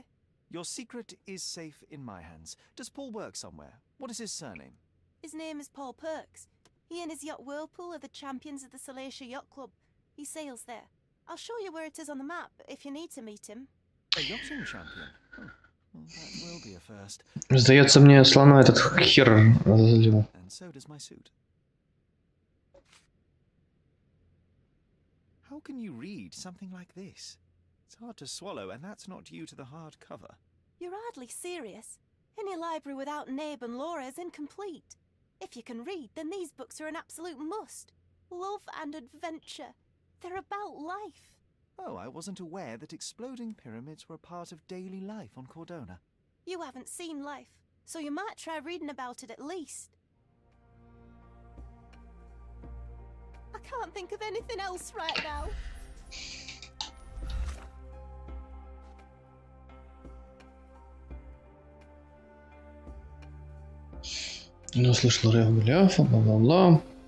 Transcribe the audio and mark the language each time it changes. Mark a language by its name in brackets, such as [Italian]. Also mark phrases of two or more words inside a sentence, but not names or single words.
[English] Your secret is safe in my hands. Does Paul work somewhere? What is his surname? His name is Paul Perks. He and his yacht Whirlpool are the champions of the Salacia Yacht Club. He sails there. I'll show you where it is on the map if you need to meet him. A yachting champion? Oh, well, that will be a first. [Russian] Сдается мне, слона этот хер разозлил. [English] And so does my suit. How can you read something like this? It's hard to swallow, and that's not due to the hard cover. You're hardly serious. Any library without Nabe and Laura is incomplete. If you can read, then these books are an absolute must. Love and adventure. They're about life. Oh, I wasn't aware that exploding pyramids were a part of daily life on Cordona. You haven't seen life, so you might try reading about it at least. I can't think of anything else right now. [Russian] Не услышал рев-гляфа, бла-бла-бла.